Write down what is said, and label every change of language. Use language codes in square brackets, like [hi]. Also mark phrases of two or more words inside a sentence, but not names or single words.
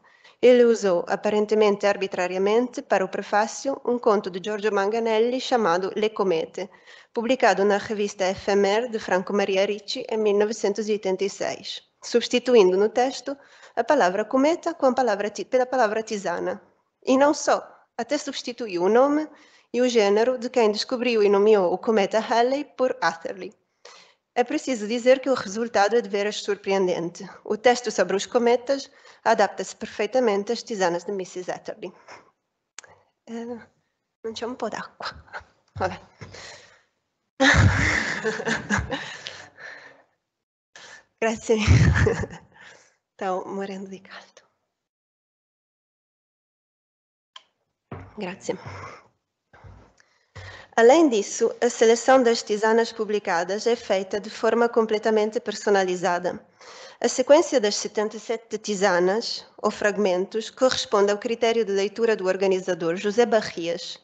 [pt] Ele usou, aparentemente arbitrariamente, para o prefácio, um conto de Giorgio Manganelli chamado Le Comete, publicado na revista Ephemer de Franco Maria Ricci em 1986, substituindo no texto a palavra cometa pela palavra tisana. E não só, até substituiu o nome e o gênero de quem descobriu e nomeou o cometa Halley por Atherley. É preciso dizer que o resultado é de veras surpreendente. O texto sobre os cometas adapta-se perfeitamente às tisanas de Mrs. [it] Atherley. Non c'è un po' d'acqua. Vabbè. Grazie. Stavo morendo di caldo. Grazie. [pt] Além disso, a seleção das tisanas publicadas é feita de forma completamente personalizada. A sequência das 77 tisanas, ou fragmentos, corresponde ao critério de leitura do organizador José Barrias.